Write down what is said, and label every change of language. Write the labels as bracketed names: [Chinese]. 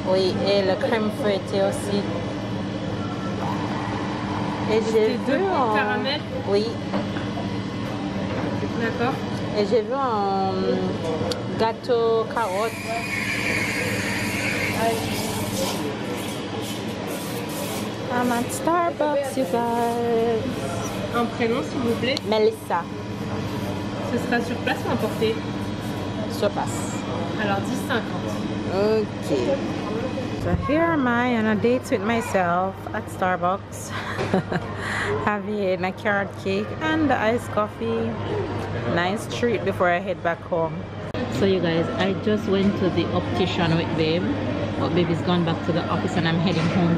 [French] Oui, et le crème fouettée aussi. Et j'ai vu en caramel. Oui. D'accord. Et j'ai vu un gâteau carotte. [English] I'm at Starbucks, you guys. [French] Un prénom s'il vous plaît. Melissa. Ce sera sur place ou emporté? Sur place. Alors 10,50. [English] Okay. So here am I on a date with myself at Starbucks. Having a carrot cake and the iced coffee. Nice treat before I head back home. So you guys, I just went to the optician with babe. But baby's gone back to the office and I'm heading home.